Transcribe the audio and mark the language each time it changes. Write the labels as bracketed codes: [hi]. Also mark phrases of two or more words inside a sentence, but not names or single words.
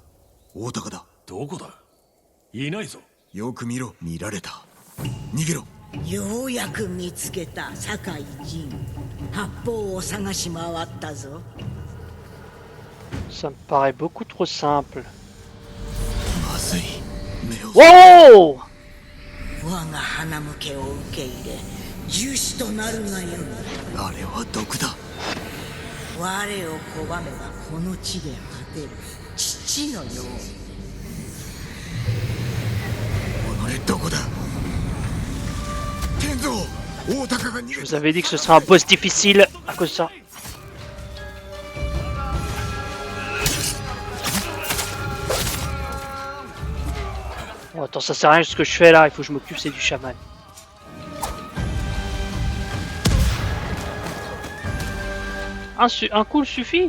[ja] 大鷹だ。どこだ？いないぞ。よく見ろ。見られた。逃げろ。ようやく見つけた酒井陣。八方を探し回ったぞ。 [fr] Ça me paraît beaucoup trop simple. [ja] まずい。 Wow! 我が花向けを受け入れ樹脂となるがよい。あれは毒だ。我を拒めばこの地で果てる。父のように。己どこだ。天蔵、大鷹が逃げた。 [fr] Je vous avais dit que ce serait un boss difficile à cause de ça. Bon, attends, ça sert à rien ce que je fais là, il faut que je m'occupe, c'est du chaman. Un coup suffit.